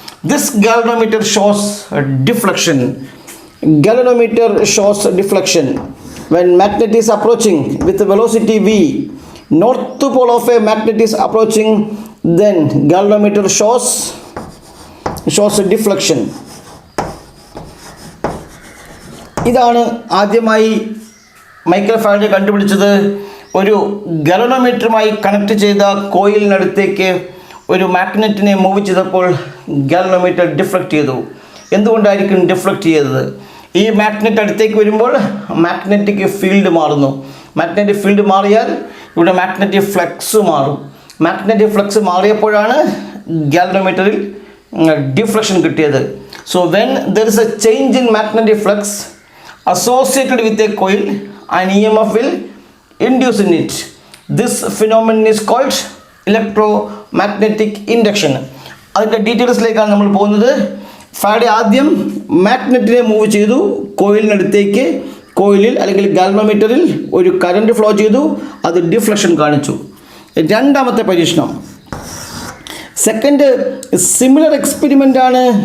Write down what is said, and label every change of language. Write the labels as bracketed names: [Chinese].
[English] This galvanometer shows deflection. Galvanometer shows deflection. When magnet is approaching with velocity v, north pole of a magnet is approaching, then galvanometer shows deflection. [Malayalam] ഇതാണ് ആദ്യമായി Michael Faraday കണ്ടുപിടിച്ചത്. ഒരു ഗാൽവനോമീറ്ററുമായി connect ചെയ്ത കോയിലിനടുത്തേക്ക് ഒരു മാഗ്നറ്റിനെ move ചെയ്തപ്പോൾ galvanometer deflect ചെയ്തു. എന്തുകൊണ്ടായിരിക്കും deflect ചെയ്തത്? ഈ മാഗ്നറ്റ് അടുത്തേക്ക് വരുമ്പോൾ മാഗ്നറ്റിക് ഫീൽഡ് മാറുന്നു. മാഗ്നറ്റിക് ഫീൽഡ് മാറിയാൽ ഇവിടെ മാഗ്നറ്റിക് ഫ്ലക്സ് മാറും. മാഗ്നറ്റിക് ഫ്ലക്സ് മാറിയപ്പോഴാണ് ഗാൽവനോമീറ്ററിൽ ഡിഫ്ലക്ഷൻ കിട്ടിയത്. [English] So when there is a change in magnetic flux associated with a coil, an EMF will induce in it. This phenomenon is called electromagnetic induction. [Malayalam] അതിൻ്റെ ഡീറ്റെയിൽസിലേക്കാണ് നമ്മൾ പോകുന്നത്. Faraday ആദ്യം മാഗ്നറ്റിനെ move ചെയ്തു കോയിലിനടുത്തേക്ക്. കോയിലിൽ അല്ലെങ്കിൽ ഗാൽവനോമീറ്ററിൽ ഒരു കറണ്ട് ഫ്ലോ ചെയ്തു, അത് ഡിഫ്ലക്ഷൻ കാണിച്ചു. രണ്ടാമത്തെ പരീക്ഷണം, [English] second similar experiment [Malayalam] ആണ്.